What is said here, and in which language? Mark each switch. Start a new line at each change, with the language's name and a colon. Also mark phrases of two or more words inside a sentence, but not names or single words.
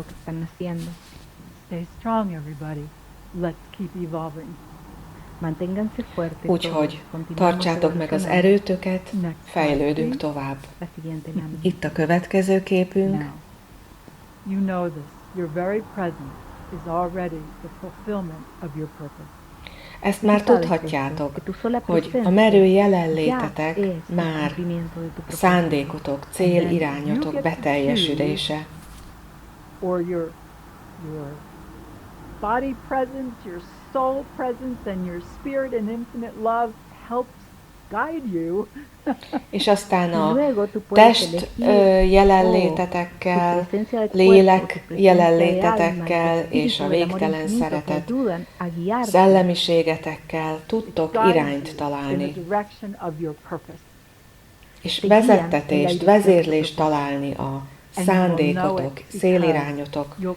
Hungarian: Úgyhogy tartsátok meg az erőtöket, fejlődünk tovább. Itt a következő képünk.
English: is already the fulfillment of your purpose.
Hungarian: Ezt már tudhatjátok, hogy a merő jelenlétetek már a szándékotok, célirányotok beteljesülése.
English: Or your body presence, your soul presence, and your spirit and infinite love helps guide you.
Hungarian: És aztán a test jelenlétetekkel, lélek jelenlétetekkel és a végtelen szeretet szellemiségetekkel tudtok irányt találni. És vezettetést, vezérlést találni a szándékotok, célirányotok.